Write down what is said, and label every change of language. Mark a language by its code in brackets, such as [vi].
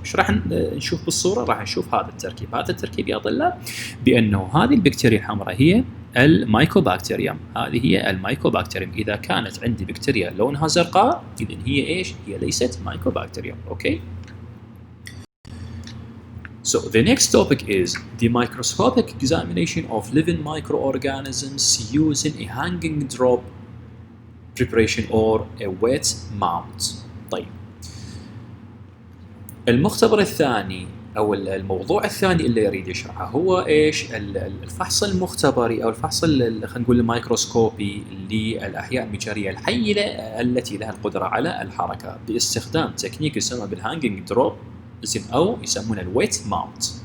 [ar] ايش راح نشوف بالصورة؟ راح نشوف هذا التركيب يا طلاب بأنه هذه البكتيريا الحمراء هي المايكوبكتيريوم. هذه هي المايكوبكتيريوم. إذا كانت عندي بكتيريا لونها زرقاء إذن هي ايش؟ هي ليست مايكوبكتيريوم. اوكي. [en] So the next topic is the microscopic examination of living microorganisms using a hanging drop preparation or a wet mount. [ar] طيب، المختبر الثاني أو الموضوع الثاني اللي يريد يشرحه هو إيش؟ الفحص المختبري أو الفحص خلينا نقول الميكروسكوبي للأحياء المجرية الحية التي لها القدرة على الحركة باستخدام تكنيك يسمى بالهانجينج دروب، زين، أو يسمونه الويت ماونت.